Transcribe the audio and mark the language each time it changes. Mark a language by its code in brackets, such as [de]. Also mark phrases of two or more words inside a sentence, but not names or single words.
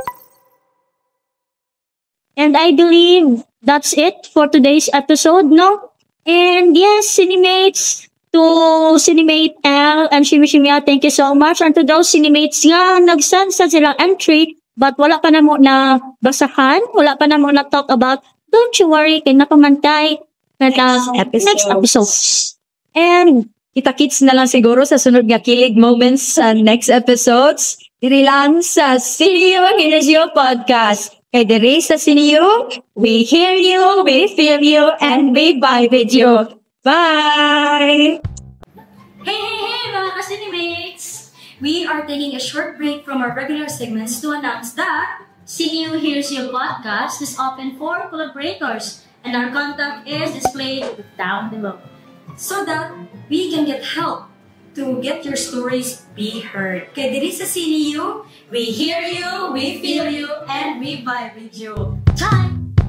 [en] And I believe that's it for today's episode, no? And yes, Cinemates, to Cinemate L and Shimishimiya, thank you so much. And to those Cinemates [hil] nga nag-send sa silang entry, but wala pa na mo na basahan, wala pa na mo na [en] talk about, don't you worry, [hil] kay nakamantay [en] next episode. And [hil] Kita-kits na lang siguro sa sunod nga kilig moments sa [en] next episodes. [hil] Diri lang sa Sinio Here's You podcast. Kay diri sa Sinio, [en] we hear you, we feel you, and we vibe with you. Bye! [hil] Hey, mga ka-Cinemates! [en] We are taking a short break from our regular segments to announce that CU Here's You podcast is open for collaborators, and our contact is displayed down below, so that we can get help to get your stories be heard. [hil] Kaya diri sa CU, [en] we hear you, we feel you, and we vibe with you. Time!